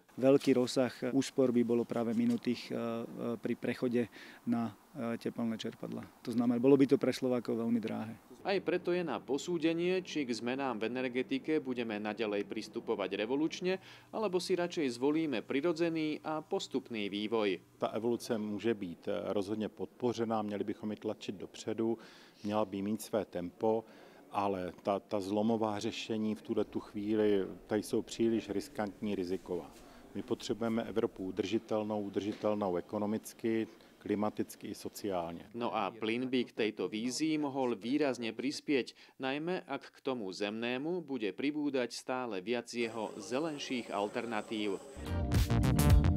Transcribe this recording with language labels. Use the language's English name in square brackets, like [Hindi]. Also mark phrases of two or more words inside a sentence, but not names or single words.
[Slovak] Veľký rozsah úspor by bolo práve minutých pri prechode na tepelné čerpadla. To znamená, bolo by to pre Slovákov veľmi drahé. Aj preto je na posúdenie, či k zmenám v energetike budeme naďalej pristupovať revolučne, alebo si radšej zvolíme prirodzený a postupný vývoj. [Czech] Ta evoluce může být rozhodně podpořená, měli bychom ji tlačit dopředu, měla by mít své tempo, ale ta zlomová řešení v tu chvíli tady jsou příliš riskantní, riziková. My potřebujeme Evropu udržitelnou ekonomicky, klimaticky i sociálne. [Slovak] No a plyn by k tejto vízii mohol výrazne prispieť, najmä ak k tomu zemnému bude pribúdať stále viac jeho zelenších alternatív.